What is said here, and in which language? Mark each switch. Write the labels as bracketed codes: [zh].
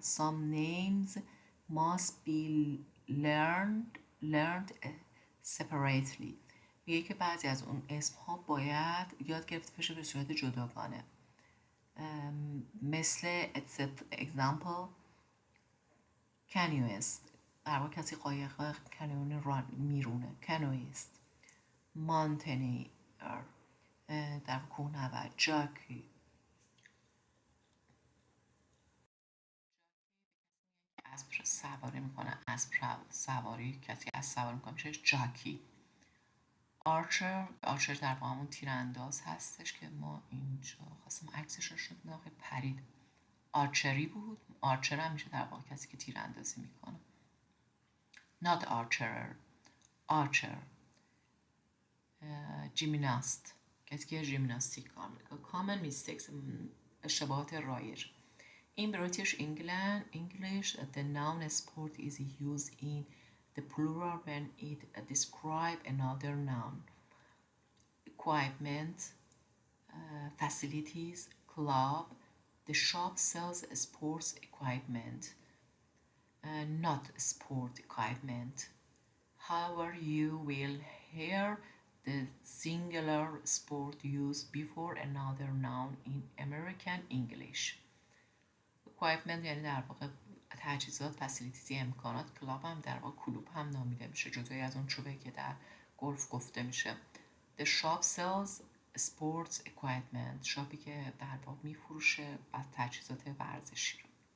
[en] Some names must be learned separately. [fa] میگه که بعضی از اون اسم ها باید یاد گرفته بشه به صورت جداگانه. مثل example canoeist، در واقع کسی قایق کانون میرونه، canoeist. mountaineer، در کوهنورد. jockey، اسب سواری میکنه، اسب سواری، کسی اسب سواری میکنه میشه جاکی. آرچر در واقع همون تیرانداز هستش که ما اینجا خواستم عکسش رو شد ناخه پرید، آرچری بود. آرچر هم میشه در واقع کسی که تیراندازی میکنه. [en] not archer. [fa] جیمناست، کسی که ژیمناستیک کار میکنه. [en] common mistakes، [fa] اشتباهات رایج. [en] In British English, the noun sport is used in the plural when it describes another noun. Equipment, facilities, club. The shop sells sports equipment, not sport equipment. However, you will hear the singular sport used before another noun in American English. [fa] equipment یعنی در واقع تجهیزات، فسیلیتیز، امکانات. کلاب هم در واقع کلوب هم نامیده میشه، جدای از اون چوبه که در گلف گفته میشه. [en] The shop sells sports equipment، [fa] شاپی که در واقع میفروشه تجهیزات ورزشی رو.